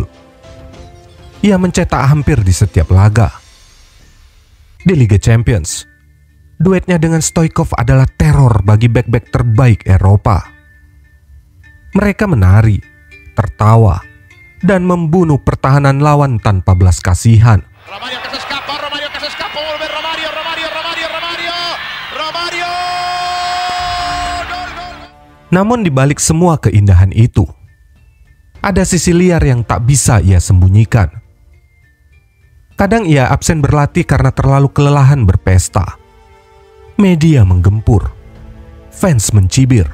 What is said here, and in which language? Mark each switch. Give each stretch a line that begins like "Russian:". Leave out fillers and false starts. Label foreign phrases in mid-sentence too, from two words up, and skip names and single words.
Indonesian: Ia mencetak hampir di setiap laga. Di Liga Champions, duetnya dengan Stoichkov adalah teror bagi bek-bek terbaik Eropa. Mereka menari, tertawa, dan membunuh pertahanan lawan tanpa belas kasihan.
Spanish: Romario que se escapa, vuelve Romario. Gol.
Indonesian: Namun di balik semua keindahan itu, ada sisi liar yang tak bisa ia sembunyikan. Kadang ia absen berlatih karena terlalu kelelahan berpesta. Media menggempur, fans mencibir.